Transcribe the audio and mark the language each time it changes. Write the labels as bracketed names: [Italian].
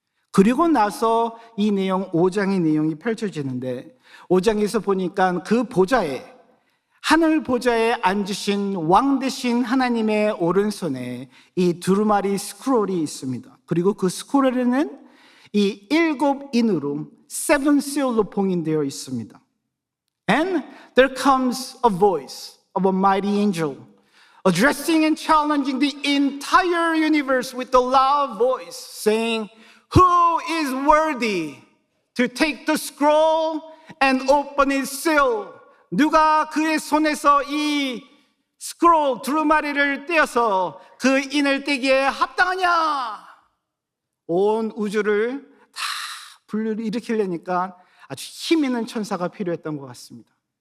[Korean] 그리고 나서 이 내용 5장의 내용이 펼쳐지는데 5장에서 보니까 그 보좌에 하늘 보좌에 앉으신 왕 되신 하나님의 오른손에 이 두루마리 스크롤이 있습니다. 그리고 그 스크롤에는 이 7인으로 [English] seven seal [Korean] 로 봉인되어 있습니다. [English] And there comes a voice of a mighty angel addressing and challenging the entire universe with a loud voice saying, Who is worthy to take the scroll and open its seal? [Korean] 누가 그의 손에서 이 스크롤 두루마리를 떼어서 그 인을 떼기에 합당하냐? 온 우주를 다 불러일으키려니까 아주 힘 있는 천사가 필요했던 것 같습니다.